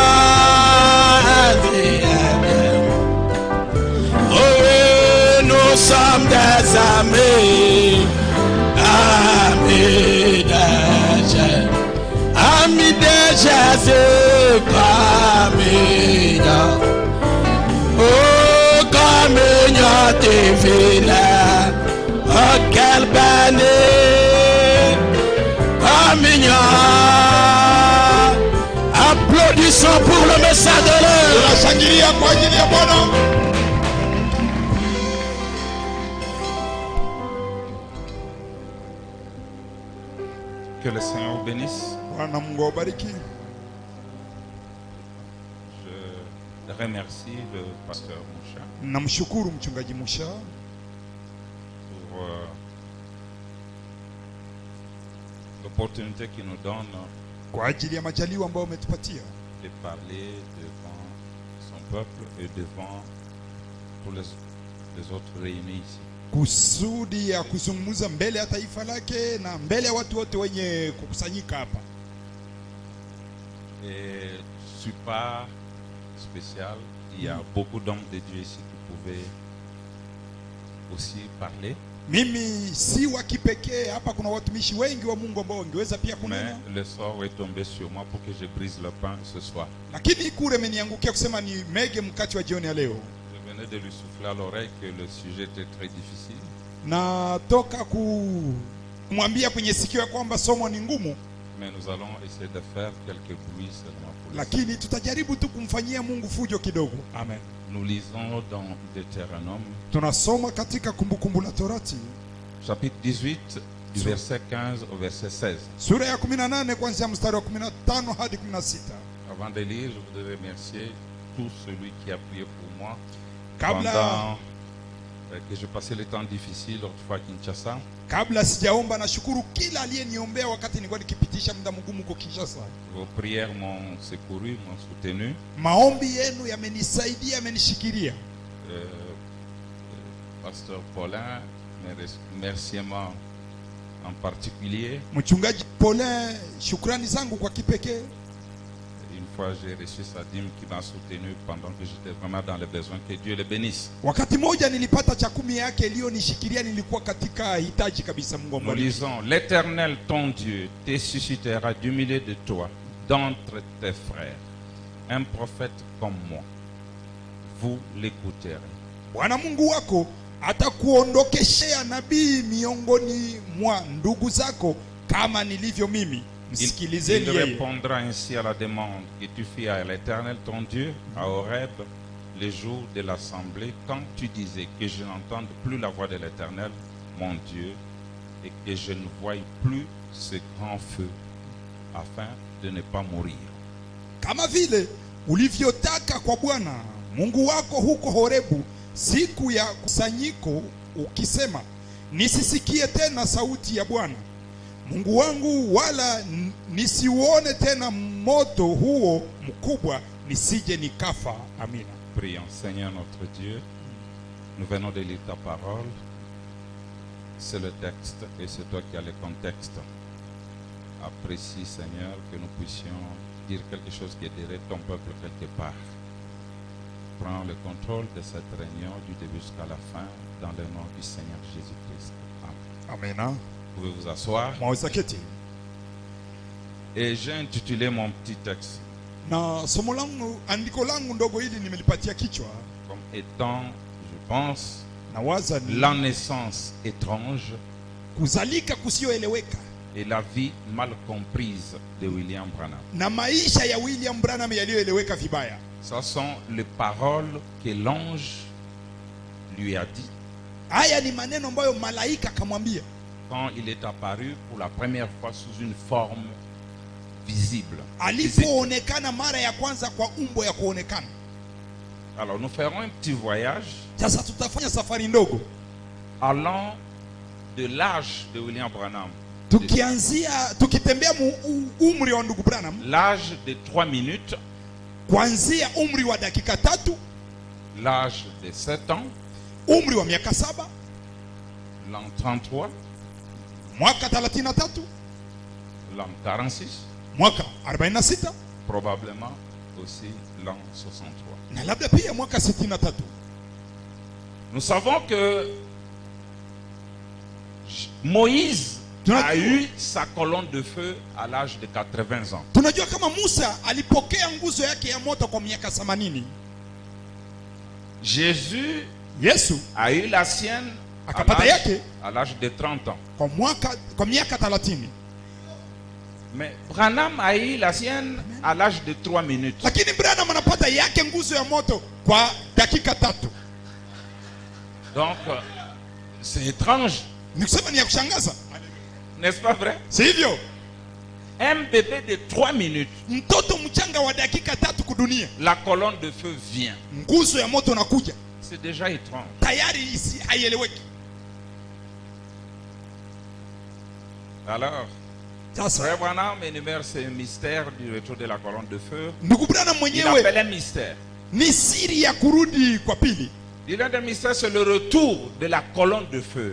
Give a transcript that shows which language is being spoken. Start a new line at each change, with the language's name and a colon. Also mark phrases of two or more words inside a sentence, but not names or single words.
French: divine, oh oui, nous sommes des amis, amis de Jésus, amis de Jésus, communion, oh communion divine. Oh, quelle bénie, communion. Applaudissons pour le message de l'heure.
Swahili: tunashangilia kwa ajili ya Bwana.
French: Que le Seigneur bénisse.
Swahili: Bwana Mungu awabariki.
French: Je remercie le pasteur Moucha
Swahili: Namshukuru mchungaji Musha
French: pour l'opportunité qu'il nous donne
Swahili: kwa ajili ya majaliwa ambayo umetupatia
French: de parler devant son peuple et devant tous les autres réunis ici.
Swahili: kusudi ya kuzungumza mbele ya taifa lake na mbele ya watu wote wenye kukusanyika hapa.
French: Et je ne suis pas spécial. Il y a beaucoup d'hommes de Dieu ici qui pouvaient aussi parler.
Swahili: Mimi si wa kipekee hapa, kuna watumishi wengi wa Mungu ambao wangeweza pia
French: Mais
Swahili: kunena,
French: le sort est tombé sur moi pour que je brise le pain ce soir.
Swahili: lakini kule imeniangukia kusema ni mege mkate wa jioni ya leo.
French: Je venais de lui souffler à l'oreille que le sujet était très difficile.
Swahili: Natoka kumwambia kwenye sikio ya kwamba somo ni ngumu,
French: Mais nous allons essayer de faire quelques bruits seulement pour le
Swahili: lakini tutajaribu tu kumfanyia Mungu fujo kidogo. Amen.
French: Nous lisons dans Deutéronome,
Swahili: Tunasoma katika Kumbukumbu la Torati
French: chapitre 18, du verset 15 au verset 16.
Swahili: sura ya 18 kuanzia mstari wa 15 hadi 16.
French: Avant de lire, je voudrais remercier tout celui qui a prié pour moi
Swahili: Kabla
French: pendant que je passais le temps difficile autrefois à Kinshasa.
Swahili: kabla sijaomba, nashukuru kila aliyeniombea wakati nilikuwa nikipitisha muda mgumu kwa Kinshasa.
French: Vos prières m'ont secouru, m'ont soutenu.
Swahili: Maombi yenu yamenisaidia, yamenishikilia.
French: Pasteur Paulin, mes remerciements en particulier.
Swahili: Mchungaji Paulin, shukrani zangu kwa kipekee.
French: Une fois, j'ai reçu sa dîme qui m'a soutenu pendant que j'étais vraiment dans les besoins. Que Dieu le bénisse.
Swahili: Wakati moja nilipata cha 10 yake iliyonishikilia, nilikuwa katika hitaji kabisa. Mungu
French: Nous
Swahili: ambariki.
French: lisons, l'Éternel, ton Dieu, te suscitera du milieu de toi, d'entre tes frères, un prophète comme moi. Vous l'écouterez.
Swahili: Bwana Mungu wako atakuondokeshea nabii miongoni mwa ndugu zako kama nilivyo mimi. Msikilizeni
French: Il
Swahili: yeye.
French: répondra ainsi à la demande que tu fis à l'Éternel, ton Dieu, à Horeb, le jour de l'assemblée, quand tu disais que je n'entende plus la voix de l'Éternel, mon Dieu, et que je ne voie plus ce grand feu, afin de ne pas mourir.
Swahili: Kama vile ulivyotaka kwa Bwana Mungu wako huko Horebu siku ya kusanyiko, ukisema, nisisikie tena sauti ya Bwana Mungu wangu, wala nisiuone tena moto huo mkubwa, nisije nikafa. Amina.
French: Prions. Seigneur notre Dieu, nous venons de lire ta parole. C'est le texte et c'est toi qui as le contexte. Apprécie, Seigneur, que nous puissions dire quelque chose qui aiderait ton peuple quelque part. Prends le contrôle de cette réunion du début jusqu'à la fin, dans le nom du Seigneur Jésus-Christ. Amen.
Swahili: Amina.
French: Vous pouvez vous asseoir.
Swahili: Mwaweza keti.
French: Et j'ai intitulé mon petit texte
Swahili: Na somo langu, andiko langu ndogo hili nimelipatia kichwa,
French: comme étant, je pense,
Swahili: na waza ni
French: la naissance étrange
Swahili: kuzalika kusioeleweka
French: et la vie mal comprise de William Branham.
Swahili: na maisha ya William Branham yaliyoeleweka vibaya.
French: Ce sont les paroles que l'ange lui a dit
Swahili: Haya ni maneno ambayo malaika akamwambia
French: quand il est apparu pour la première fois sous une forme visible.
Swahili: alipoonekana mara ya kwanza kwa umbo ya kuonekana.
French: Alors nous ferons un petit voyage
Swahili: Sasa tutafanya safari ndogo
French: allant de l'âge de William Branham,
Swahili: tukitembea umri wa ndugu Branham,
French: l'âge de 3 minutes,
Swahili: kuanzia umri wa dakika 3,
French: l'âge de 7 ans,
Swahili: umri wa miaka 7,
French: l'an 33,
Swahili: mwaka 33,
French: l'an 46,
Swahili: mwaka 46,
French: probablement aussi l'an 63.
Swahili: na labda pia mwaka 63.
French: Nous savons que Moïse a eu sa colonne de feu à l'âge de 80 ans.
Swahili: Tunajua kama Musa alipokea nguzo yake ya moto kwa miaka 80.
French: Jésus
Swahili: Yesu
French: a eu la sienne
Swahili: akapata yake
French: à l'âge de 30 ans.
Swahili: kwa miaka 30.
French: Mais Branham a eu la sienne à l'âge de 3 minutes.
Swahili: Lakini Branham anapata yake nguzo ya moto kwa dakika 3.
French: Donc c'est étrange,
Swahili: Nikusema ni ya kushangaza,
French: n'est-ce pas vrai?
Swahili: si hivyo?
French: Un bébé de 3 minutes,
Swahili: Mtoto mchanga wa dakika 3 kudunia,
French: la colonne de feu vient.
Swahili: nguzo ya moto nakuja,
French: C'est déjà étrange.
Swahili: tayari haieleweki.
French: Alors,
Swahili: Sasa
French: Frère Branham énumère ce mystère du retour de la colonne de feu.
Swahili: ndugu Branham
French: Il
Swahili: mwenyewe
French: appelle un mystère.
Swahili: ni siri ya kurudi kwa pili.
French: Il a un mystère, c'est le retour de la colonne de feu.